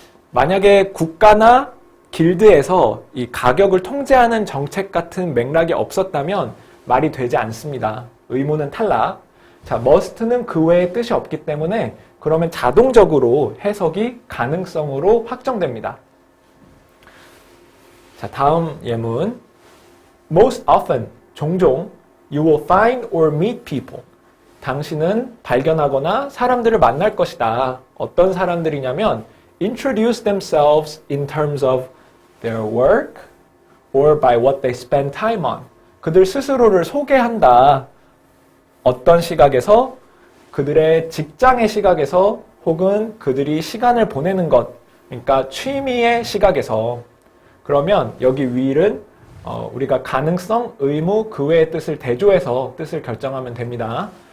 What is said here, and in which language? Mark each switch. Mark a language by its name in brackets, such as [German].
[Korean] 만약에 국가나 길드에서 이 가격을 통제하는 정책 같은 맥락이 없었다면 말이 되지 않습니다. 의무는 탈락. 자, must는 그 외에 뜻이 없기 때문에 그러면 자동적으로 해석이 가능성으로 확정됩니다. 자, 다음 예문. [English] Most often, [Korean] 종종, [English] you will find or meet people. [Korean] 당신은 발견하거나 사람들을 만날 것이다. 어떤 사람들이냐면 [English] introduce themselves in terms of their work or by what they spend time on. [Korean] 그들 스스로를 소개한다. 어떤 시각에서? 그들의 직장의 시각에서 혹은 그들이 시간을 보내는 것, 그러니까 취미의 시각에서. 그러면 여기 will은 우리가 가능성, 의무, 그 외의 뜻을 대조해서 뜻을 결정하면 됩니다.